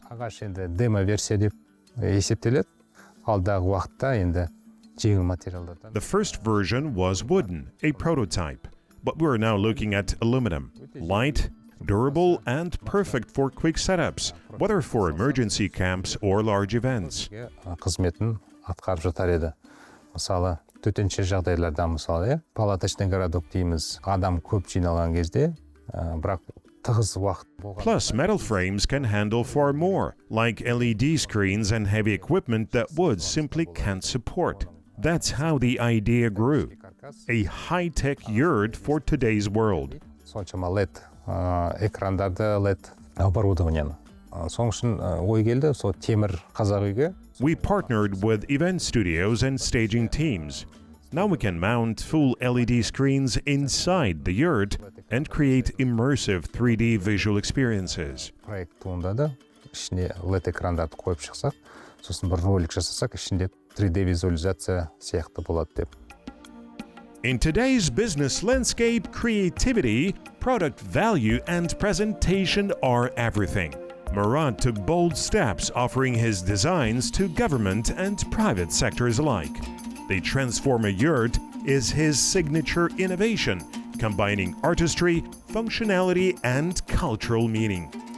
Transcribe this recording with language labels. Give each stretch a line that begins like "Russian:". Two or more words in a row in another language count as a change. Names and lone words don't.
English: The first version was wooden, a prototype, but we're now looking at aluminum, light, durable, and perfect for quick setups, whether for emergency camps or large events.
Kazakh: Төтенше жағдайларда мысалы,
Russian: палаточный городок
Kazakh: дейміз, адам көп жиналған кезде, бірақ тығыз уақыт болған.
English: Plus, metal frames can handle far more, like LED screens and heavy equipment that wood simply can't support. That's how the idea grew. A high-tech yurt for today's world.
Kazakh: Соншама LED экрандарды, LED оборудованияны. Соң үшін ой келді, сол темір қазақ үйге.
English: We partnered with event studios and staging teams. Now we can mount full LED screens inside the yurt and create immersive 3D visual experiences.
Kazakh: Проект туындады. Ішіне LED экрандарды қойып шықсақ, сосын бір ролик жасасақ, ішінде 3D визуализация сияқты болады деп.
English: In today's business landscape, creativity, product value, and presentation are everything. Marat took bold steps offering his designs to government and private sectors alike. The Transformer Yurt is his signature innovation, combining artistry, functionality, and cultural meaning.